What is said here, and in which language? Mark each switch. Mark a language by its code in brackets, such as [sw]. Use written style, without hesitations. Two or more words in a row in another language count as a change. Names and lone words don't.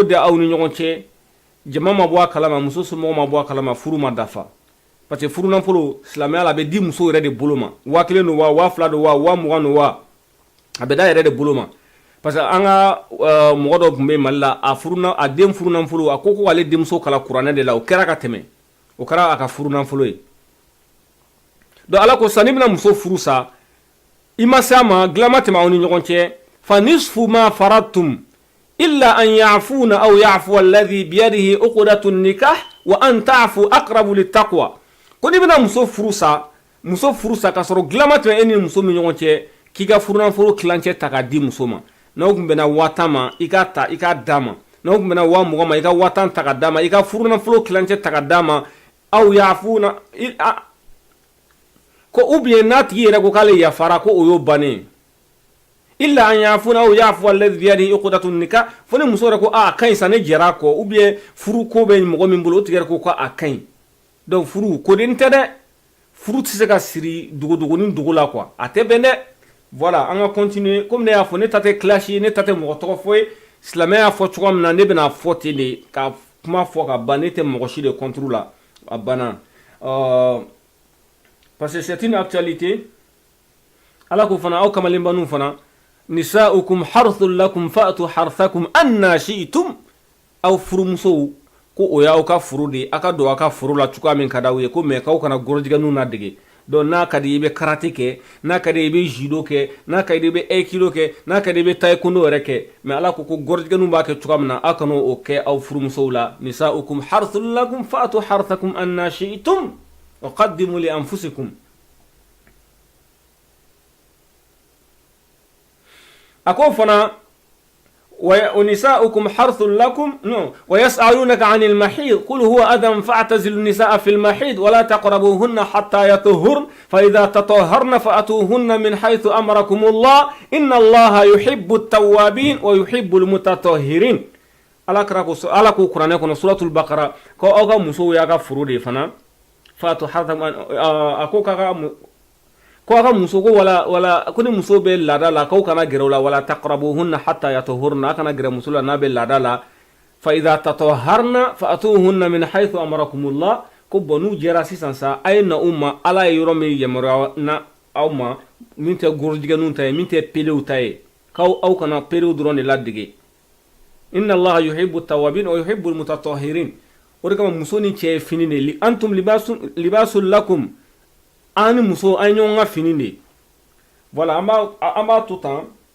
[bm] di aw ni ɲɔgɔn cɛ jama ma bɔ a kalama muso somɔgɔw ma bɔ a kalama furu ma dafa [fr] parce que [bm] furunafolo silamɛya la a bɛ di muso yɛrɛ de bolo ma 1000 don wa 2000 don wa 20 don wa a bɛ da yɛrɛ de bolo ma [fr] parce que [bm] an ka mɔgɔ dɔ tun bɛ Mali la a den furunafolo a ko ale denmuso kala kuranɛ de la o kɛra ka tɛmɛ o kɛra a ka furunafolo ye. donc ala ko sisan n'i bɛna muso furu sa i ma se a ma dilan ma tɛmɛ aw ni ɲɔgɔn cɛ [ar] فنصف ما فرضتم إلا أن يعفون أو يعفو الذي بيده عقدة النكاح وأن تعفوا أقرب للتقوى. [bm] ko n'i bɛna muso furu sa ka sɔrɔ dilan ma tɛmɛ e ni muso min ɲɔgɔn cɛ k'i ka furunafolo kilancɛ ta k'a di muso ma n'aw tun bɛnna 5000 ma i k'a ta i k'a d'a ma n'aw tun bɛnna 20000 ma i ka 5000 ta k'a d'a ma i ka furunafolo kilancɛ ta k'a d'a ma [ar] أو يعفون [bm] ko [fr] ou bien [bm] n'a tigi yɛrɛ ko k'ale yafara ko o y'o bannen [ar] إلا أن يعفون أو يعفو الذي بيده عقدة النكاح [bm] fo ni muso yɛrɛ ko a kaɲi sa ne jɛra kɔ [fr] ou bien [bm] furu ko bɛ mɔgɔ min bolo o tigi yɛrɛ ko a kaɲi donc furu koden tɛ dɛ furu tɛ se ka siri dogodogonin dogo la quoi a tɛ bɛn dɛ. voilà an ka continuer comme ne y'a fɔ ne ta tɛ clash ye ne ta tɛ mɔgɔ tɔgɔ fɔ ye silamɛya y'a fɔ cogoya min na ne bɛna fɔ ten de ka kuma fɔ ka ban ne tɛ mɔgɔ si de contre la a banna parce que [fr] c'est une actualité. [bm] ala ko fana aw kamalenbaniw fana [ar] نساؤكم حرث لكم فأتوا حرثكم أنى شئتم [bm] aw furumusow ko o y'aw ka furu de a ka don a ka furu la cogoya min ka d'aw ye ko mais k'aw kana gorojigɛniw ladege donc n'a ka di i bɛ karate kɛ n'a ka di i bɛ judo kɛ n'a ka di i bɛ aikido kɛ n'a ka di i bɛ taekwondo yɛrɛ kɛ mais ala ko gorojigɛniw b'a kɛ cogoya min na aw kana o kɛ aw furumusow la [ar] نساؤكم حرث لكم فأتوا حرثكم أنى شئتم وقدموا لأنفسكم. [bm] ako fana [ar] ونساؤكم حرث لكم ويسألونك عن المحيض قل هو أذى فاعتزلوا النساء في المحيض ولا تقربوهن حتى يطهرن فإذا تطهرن فأتوهن من حيث أمركم الله إن الله يحب التوابين ويحب المتطهرين. [bm] ala ko kuranɛ kɔnɔ suratul baqara ko aw ka musow y'a ka furu de fana [ar] فأتوا حرثهم [bm] ko aka muso ko wala ko ni muso bɛ laada la k'aw kana gɛrɛ o la wala [ar] تقربوهن حتى يطهرن [bm] a kana gɛrɛ muso la n'a bɛ laada la [ar] فإذا تطهرن فأتوهن من حيث أمركم الله [bm] ko n'u jɛra sisan sa a ye na u ma ala ye yɔrɔ min yamaruya na aw ma min tɛ gorojigɛniw ta ye min tɛ pelew ta ye k'aw kana pelew dɔrɔn de ladege. [ar] إن الله يحب التوابين ويحب المتطهرين. [bm] o de kama muso ni cɛ ye fini de li [ar] أنتم لباس لكم [bm] ani muso an ɲɔgɔn ka fini de voilà an b'a to tan